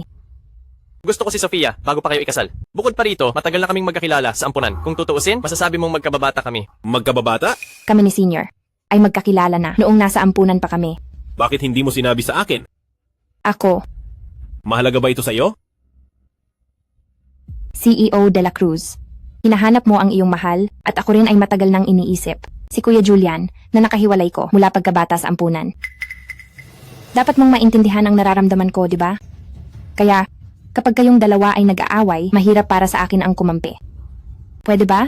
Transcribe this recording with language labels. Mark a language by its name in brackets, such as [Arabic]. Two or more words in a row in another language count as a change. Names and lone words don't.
[Filipino] Gusto ko si Sofia bago pa kayo ikasal. Bukod pa rito, matagal na kaming magkakilala sa ampunan. Kung tutuusin, masasabi mong magkababata kami. Magkababata? Kami ni Senior ay magkakilala na noong nasa ampunan pa kami. Bakit hindi mo sinabi sa akin? Ako, Mahalaga ba ito sa iyo? CEO de la Cruz. Hinahanap mo ang iyong mahal at ako rin ay matagal nang iniisip. Si Kuya Julian na nakahiwalay ko mula pagkabata sa ampunan. Dapat mong maintindihan ang nararamdaman ko, di ba? Kaya, kapag kayong dalawa ay nag-aaway, mahirap para sa akin ang kumampi. Pwede ba?